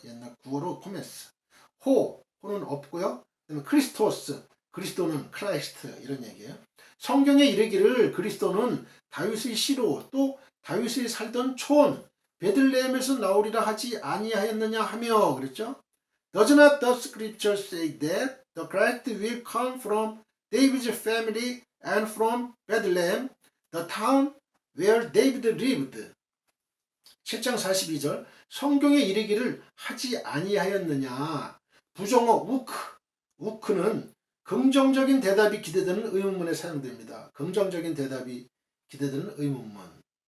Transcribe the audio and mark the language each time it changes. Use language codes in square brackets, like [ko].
[ko] 옛날 구어로 코메스. 호는 없고요. 그다음에 그리스도는 크라이스트 이런 얘기예요. 성경에 이르기를 그리스도는 다윗의 씨로 또 다윗이 살던 촌 베들레헴에서 나오리라 하지 아니하였느냐 하며 그랬죠. [en] Does not the scripture say that the Christ will come from David's family and from Bethlehem, the town where David lived? [ko] 7장 42절 성경에 이르기를 하지 아니하였느냐. 부정어 우크는 긍정적인 대답이 기대되는 의문문에 사용됩니다. 긍정적인 대답이 기대되는 의문문.